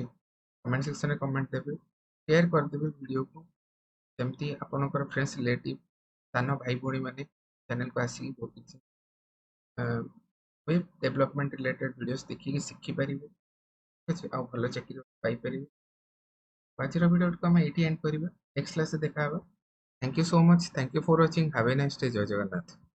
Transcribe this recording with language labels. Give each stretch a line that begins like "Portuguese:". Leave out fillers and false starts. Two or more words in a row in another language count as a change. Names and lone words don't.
Odia: କମେଣ୍ଟ ସେକ୍ସନରେ କମେଣ୍ଟ ଦେବେ, ସେୟାର କରିଦେବେ ଭିଡ଼ିଓକୁ, ଯେମିତି ଆପଣଙ୍କର
English: friends relative
Odia: ସାନ ଭାଇ ଭଉଣୀ ମାନେ ଚ୍ୟାନେଲକୁ ଆସିକି ବହୁତ କିଛି
English: web development related videos
Odia: ଦେଖିକି ଶିଖିପାରିବେ, ଠିକ ଅଛି, ଆଉ ଭଲ ଚାକିରି ପାଇପାରିବେ। ଆଜିର ଭିଡ଼ିଓଟିକୁ ଆମେ ଏଇଠି ଏଣ୍ଡ କରିବା, ନେକ୍ସଟ କ୍ଲାସରେ ଦେଖା ହେବା।
English: Thank you so much. Thank you for watching. Have a nice day.
Odia: ଜୟ ଜଗନ୍ନାଥ।